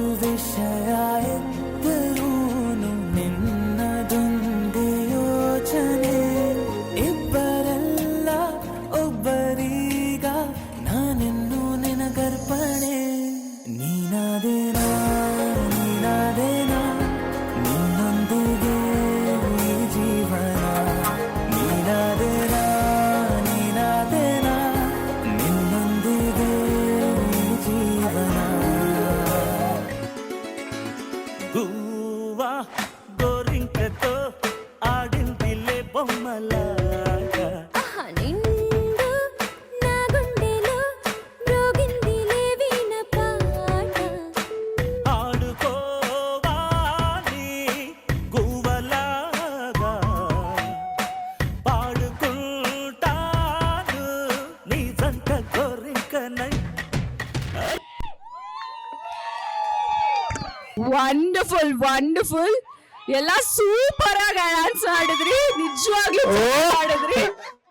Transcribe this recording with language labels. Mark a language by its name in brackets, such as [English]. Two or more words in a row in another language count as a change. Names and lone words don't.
[Kannada] ವಿಷಯ ಎತ್ತರೂನು ನಿನ್ನದೊಂದೇ ಯೋಚನೆ ಇಬ್ಬರಲ್ಲ ಒಬ್ಬರೀಗ ನಾನೆನ್ನು ನಿನಗರ್ಪಣೆ ನೀನಾದೇನಾ ನೀನಾದೇನಾ ನಿನ್ನೊಂದಿಗೆ ಈ ಜೀವನ ನೀನಾದೇನಾ ನೀನಾದೇನಾ ನಿನ್ನೊಂದಿಗೆ ಈ ಜೀವನ [Telugu] గువ్వా గోరింకతో ఆడిందిలే బొమ్మలాగా నిండు నా గుండెలో మ్రోగిందిలే వీణ పాట ఆడుకోవాలి గువ్వలాగా పాడుకుంటాను నీ జంట గోరింకనై [English] wonderful wonderful [Kannada] ಎಲ್ಲ ಸೂಪರ್ ಆಗಿ ಡ್ಯಾನ್ಸ್ ಆಡಿದ್ರಿ ನಿಜವಾಗ್ಲೂ ಮಾಡಿದ್ರಿ